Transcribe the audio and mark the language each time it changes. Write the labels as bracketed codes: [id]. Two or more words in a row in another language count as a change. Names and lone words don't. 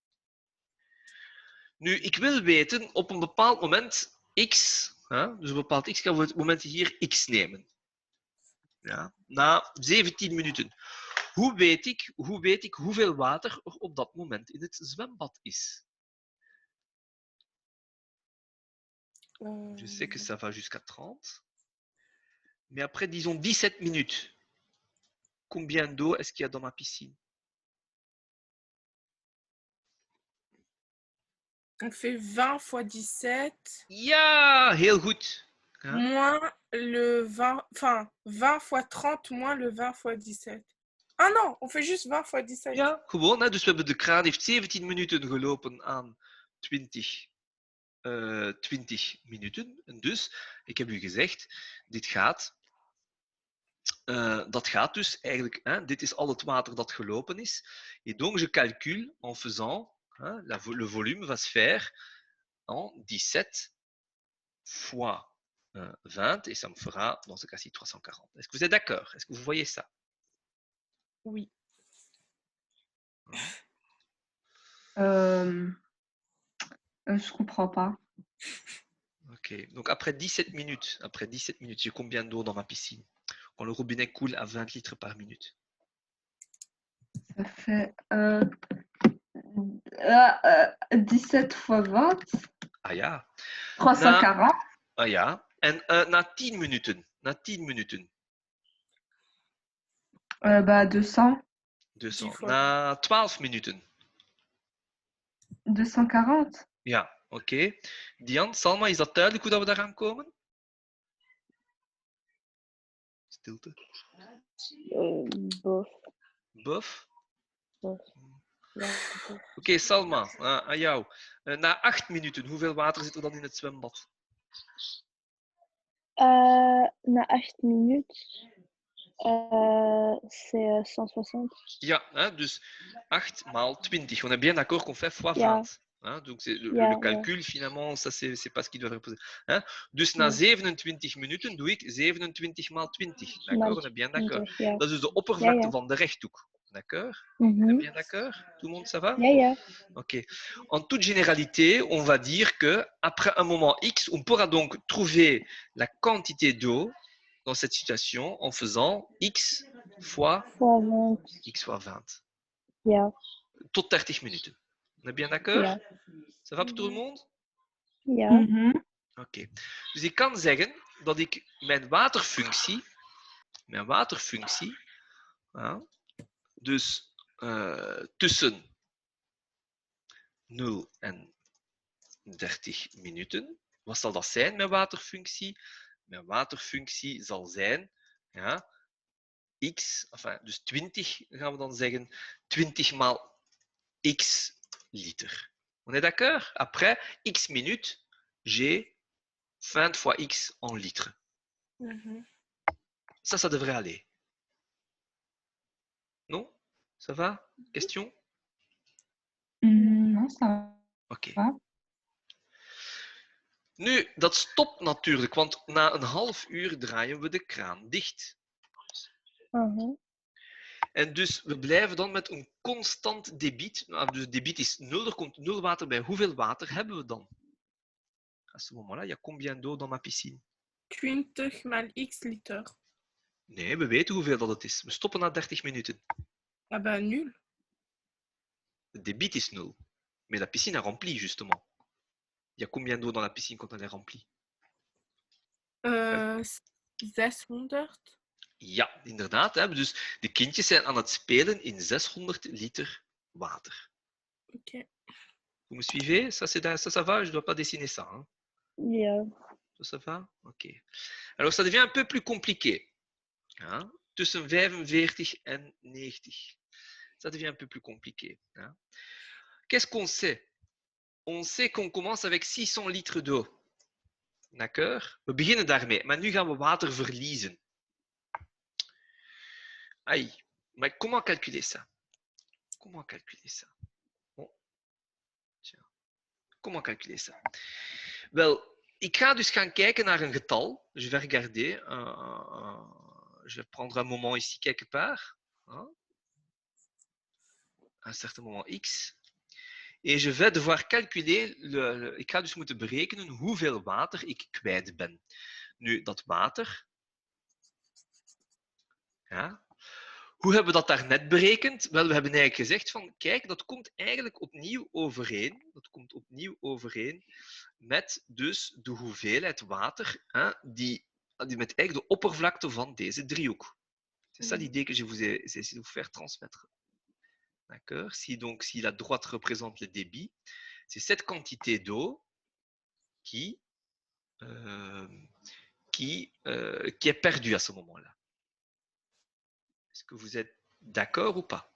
[nl] Nu, ik wil weten, op een bepaald moment x, dus een bepaald x, gaan we het moment hier x nemen. Ja, na 17 minuten. Hoe weet ik hoeveel water er op dat moment in het zwembad is? [fr] Je sais que ça va jusqu'à 30. Mais après, disons 17 minutes. Combien d'eau est-ce qu'il y a dans ma piscine? On fait 20 fois 17. [nl] Ja, heel goed. Ja. [fr] Moins le 20. Enfin, 20 fois 30 moins le 20 fois 17. Ah non, on fait juste 20 fois 17. [nl] Ja, gewoon. Hè. Dus we hebben de kraan heeft 17 minuten gelopen aan 20 minuten. En dus, ik heb u gezegd, dat gaat dus eigenlijk, dit is al het water dat gelopen is. [fr] Et donc, je calcule en faisant, le volume va se faire en 17 fois 20, et ça me fera, dans ce cas-ci, 340. Est-ce que vous êtes d'accord? Est-ce que vous voyez ça? Oui. Je comprends pas. Ok, donc après 17 minutes, j'ai combien d'eau dans ma piscine? Quand le robinet coule à 20 litres par minute. Ça fait 17 fois 20. [nl] Ah ja. 340. Ah ja. En na 10 minuten. 200. 200. fois. Na 12 minuten. 240. Ja, oké. Diane, Salma, is dat duidelijk hoe dat we daaraan komen? Stilte. Bof. Bof? Bof. Ja, bof. Oké, Salma, aan jou. Na 8 minuten, hoeveel water zit er dan in het zwembad? [fr] Na 8 minutes, c'est 160. [nl] Ja, dus 8 maal 20. [fr] On est bien d'accord qu'on fait fois 20. [nl] Ja. [fr] Donc le [nl] Ja, [fr] calcul, finalement, ça c'est pas ce qui doit reposer. [nl] Dus na Ja. 27 minuten doe ik 27 maal 20. [fr] D'accord, on est bien d'accord. 20, [nl] ja. Dat is dus de oppervlakte Ja, ja. van de rechthoek. [fr] D'accord? Mhm. Bien d'accord? Tout le monde, ça va? [nl] Ja, ja. Ok. [fr] En toute généralité, on va dire que après un moment X, on pourra donc trouver la quantité d'eau dans cette situation en faisant X fois Fois 20. X fois 20. [nl] Ja. Tot 30 minuten. [fr] On est bien d'accord? [nl] Ja. [fr] Ça va pour tout le monde? [nl] Ja. Mhm. Oké. Dus ik kan zeggen dat ik mijn waterfunctie dus tussen 0 en 30 minuten. Wat zal dat zijn, mijn waterfunctie? Mijn waterfunctie zal zijn x, enfin, dus 20 gaan we dan zeggen, 20 maal x liter. [fr] On est d'accord? Après x minutes, j'ai 20 fois x en litres. ça devrait aller. Non? Ça va? Question? Non, ça [nl] Oké. [fr] va. [nl] Nu, dat stopt natuurlijk, want na een half uur draaien we de kraan dicht. Mhm. En dus we blijven dan met een constant debiet. Nou, dus het debiet is 0, er komt 0 water bij. Hoeveel water hebben we dan? [fr] À ce moment-là, il y a combien d'eau dans ma piscine? [nl] 20 mal x liter. Nee, we weten hoeveel dat het is. We stoppen na 30 minuten. [fr] Ah bah nul. Le débit is 0. Mais la piscine est remplie, justement. Il y a combien d'eau dans la piscine quand elle est remplie? 600. [nl] Ja, inderdaad. Hè. Dus de kindjes zijn aan het spelen in 600 liter water. Ok. [fr] Vous me suivez? Ça va? Je ne dois pas dessiner ça. Hein. [nl] Ja. [fr] Ça va? Ok. Alors, ça devient un peu plus compliqué. [nl] Hein? Tussen 45 en 90. [fr] Ça devient un peu plus compliqué. Hein? Qu'est-ce qu'on sait? On sait qu'on commence avec 600 litres d'eau. D'accord? [nl] We beginnen daarmee. Maar nu gaan we water verliezen. [fr] Aïe. Maar comment calculer ça? Comment calculer ça? Bon. Tiens. Comment calculer ça? [nl] Wel, ik ga dus gaan kijken naar een getal. [fr] Je vais regarder. Je vais prendre un moment ici quelque part. Hein? Un certain moment x. Et je vais devoir calculer, [nl] ik ga dus moeten berekenen hoeveel water ik kwijt ben. Nu, dat water. Ja. Hoe hebben we dat daarnet berekend? Wel, we hebben eigenlijk gezegd van, kijk, dat komt eigenlijk opnieuw overeen. Dat komt opnieuw overeen met dus de hoeveelheid water die met eigenlijk de oppervlakte van deze driehoek. [fr] C'est ça l'idée que je vous ai essayé de vous faire transmettre. D'accord? Si la droite représente le débit, c'est cette quantité d'eau qui est perdue à ce moment-là. Est-ce que vous êtes d'accord ou pas?